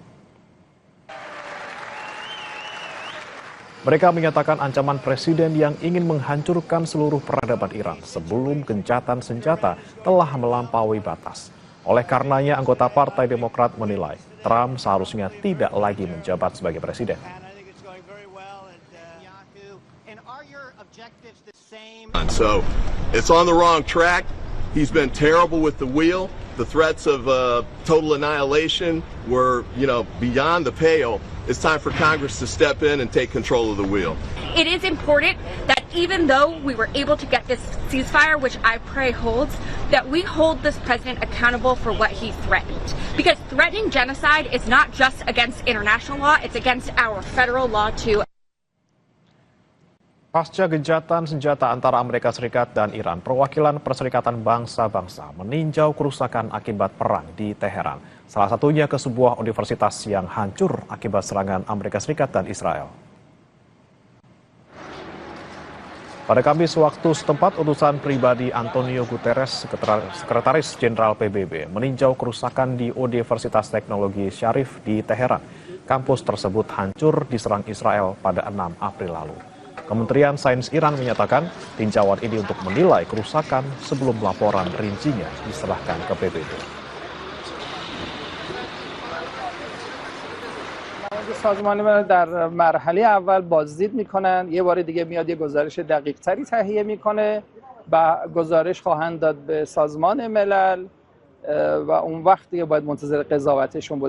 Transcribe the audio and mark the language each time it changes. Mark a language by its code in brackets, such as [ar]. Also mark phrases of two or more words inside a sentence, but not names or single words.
[id] Mereka menyatakan ancaman presiden yang ingin menghancurkan seluruh peradaban Iran sebelum gencatan senjata telah melampaui batas. Oleh karenanya, anggota Partai Demokrat menilai Trump seharusnya tidak lagi menjabat sebagai presiden. [en] So it's on the wrong track. He's been terrible with the wheel. The threats of total annihilation were, beyond the pale. It's time for Congress to step in and take control of the wheel. It is important that even though we were able to get this ceasefire, which I pray holds, that we hold this president accountable for what he threatened. Because threatening genocide is not just against international law, it's against our federal law too. [id] Pasca gencatan senjata antara Amerika Serikat dan Iran, perwakilan Perserikatan Bangsa-Bangsa meninjau kerusakan akibat perang di Teheran. Salah satunya ke sebuah universitas yang hancur akibat serangan Amerika Serikat dan Israel. Pada Kamis waktu setempat, utusan pribadi Antonio Guterres, Sekretaris Jenderal PBB, meninjau kerusakan di Universitas Teknologi Syarif di Teheran. Kampus tersebut hancur diserang Israel pada 6 April lalu. Kementerian Sains Iran menyatakan tinjauan ini untuk menilai kerusakan sebelum laporan rincinya diserahkan ke PBB. [fa] سازمان ملل در مرحله اول بازدید میکنن، یه بار دیگه میاد یه گزارش دقیق تری تهیه میکنه و گزارش خواهند داد به سازمان ملل و اون وقت دیگه باید منتظر قضاوتشون بوده.